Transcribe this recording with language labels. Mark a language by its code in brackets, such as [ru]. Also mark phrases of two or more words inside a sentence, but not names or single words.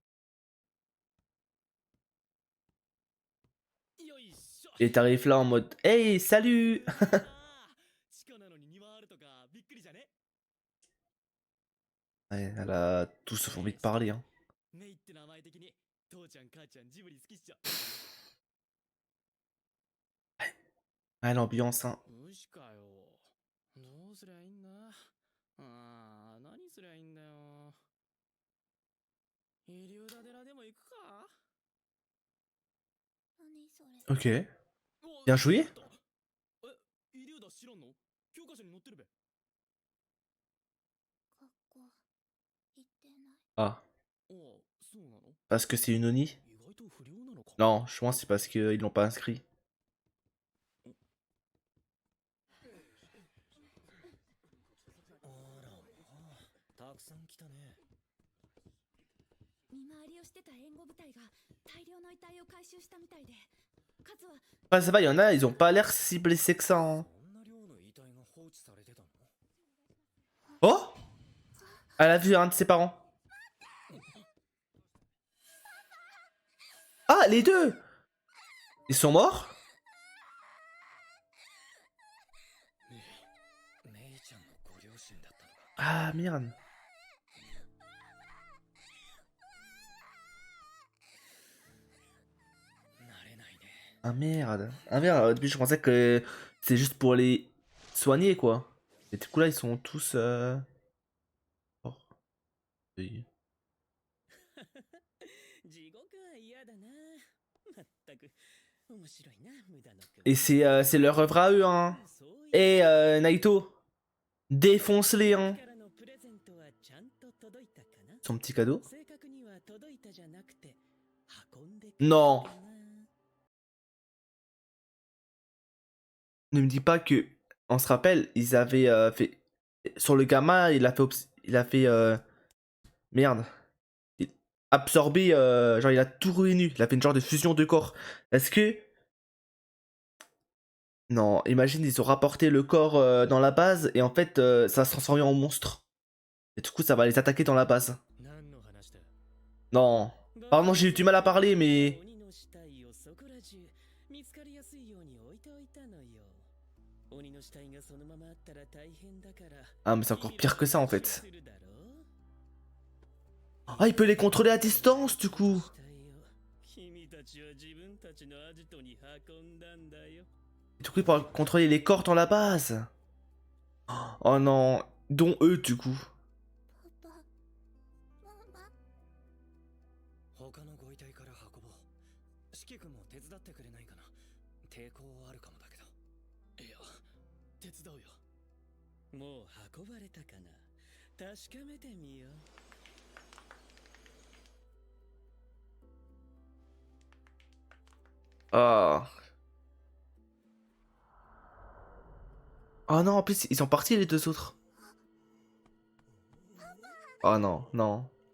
[fr] Et t'arrives là en mode hey, salut. Ouais, elle a tous envie de parler. Hein. Ah, l'ambiance, hein. [ja] 無視かよ。どうすりゃいいんだ。ああ、何すりゃいいんだよ。イリューダ寺でも行くか。 [fr] Ok. [ja] お、 [fr] Bien joué. [ja] え、イリューダ知らんの？教科書に載ってるべ。 [fr] Ah, [ja] ああ、そうなの？ [fr] parce que c'est une Oni? [ja] 意外と不良なのか。 [fr] Non, je pense que c'est parce qu'ils l'ont pas inscrit. [ja] あら、たくさん来たね。見回りをしてた援護部隊が大量の遺体を回収したみたいで、数は [fr] Ouais, ça va, il y en a, ils ont pas l'air si blessés que ça, hein. [ja] そんな量の遺体が放置されてたの？ [fr] Oh! Elle a vu un de ses parents. Ah, les deux! Ils sont morts? [ja] メイちゃんのご両親だったのか。 [fr] Ah, merde. [ja] 慣れないね。 [fr] Ah, merde. Ah, merde, au début, je pensais que c'est juste pour les soigner, quoi. Et du coup, là, ils sont tous... morts. Oui. [ja] 地獄は嫌だな。まったく面白いな、無駄のく。 [fr] Et c'est leur œuvre à eux, hein. [ja] そういう [fr] Et Naito, défonce-les, hein. [ja] からのプレゼントはちゃんと届いたかな。 [fr] Son petit cadeau. [ja] 正確には届いたじゃなくて運んでくれた [fr] Non. [ja] かな。 [fr] Ne me dis pas que... On se rappelle, ils avaient fait... Sur le gamin, il a fait... Il a fait... Merde. Absorbé... genre, il a tout ruiné. Il a fait une genre de fusion de corps. Est-ce que... Non, imagine, ils ont rapporté le corps dans la base et en fait, ça va se transformer en monstre. Et du coup, ça va les attaquer dans la base. [ja] 何の話だ。 [fr] Non. Pardon, j'ai eu du mal à parler, mais... [ja] 鬼の死体をそこら中見つかりやすいように置いておいたのよ。鬼の死体がそのままあったら大変だから。 [fr] Ah, mais c'est encore pire que ça, en fait. [ja] するだろう。 [fr] Ah, il peut les contrôler à distance, du coup. [ja] 死体を君たちは自分たちのアジトに運んだんだよ。 [fr] Du coup, il peut contrôler les corps dans la base. Oh non. Dont eux, du coup. [ja] 他のご遺体から運ぼう。四季君も手伝ってくれないかな。抵抗あるかもだけど。いや、手伝うよ。もう運ばれたかな。確かめてみよう。 [fr] Ah. Oh non, en plus, ils sont partis les deux autres. Oh non, non.